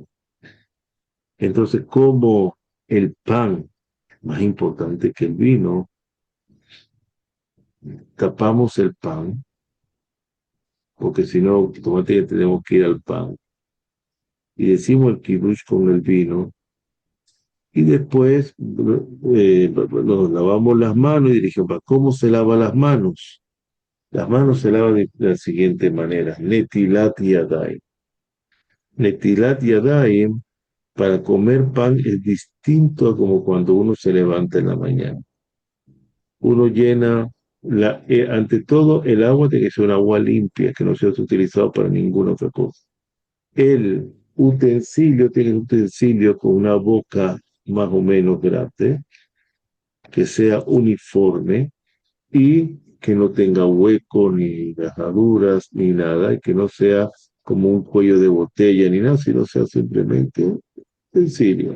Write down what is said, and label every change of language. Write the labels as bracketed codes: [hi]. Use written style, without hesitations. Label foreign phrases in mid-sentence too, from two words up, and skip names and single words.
[es] Entonces, como el pan es más importante que el vino, tapamos el pan, porque si no, automáticamente tenemos que ir al pan. Y decimos el kiddush con el vino, y después nos lavamos las manos y dijimos, ¿cómo se lava las manos? Las manos se lavan de la siguiente manera, [he] netilat yadayim. Netilat yadayim, [es] para comer pan es distinto a como cuando uno se levanta en la mañana. Uno llena, ante todo, el agua tiene que ser un agua limpia, que no sea utilizado para ninguna otra cosa. El utensilio tiene un utensilio con una boca más o menos grande, que sea uniforme y que no tenga hueco, ni rajaduras, ni nada, y que no sea como un cuello de botella, ni nada, sino sea simplemente un utensilio.